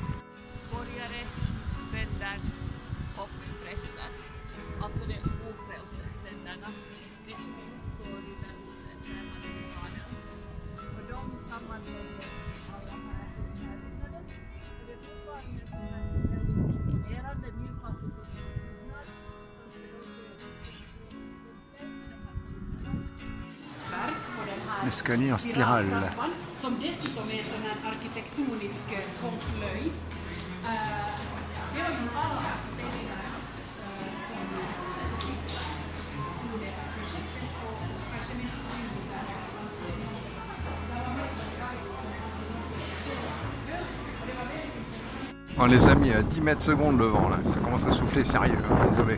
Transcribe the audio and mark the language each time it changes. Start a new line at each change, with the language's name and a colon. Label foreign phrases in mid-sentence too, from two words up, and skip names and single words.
French: L'escalier en spirale.
Swedish: Som dessutom är sån här arkitektonisk topplöjd. Det var ju alla
French: On les a mis à 10 mètres secondes le vent là, ça commence à souffler sérieux, hein, désolé.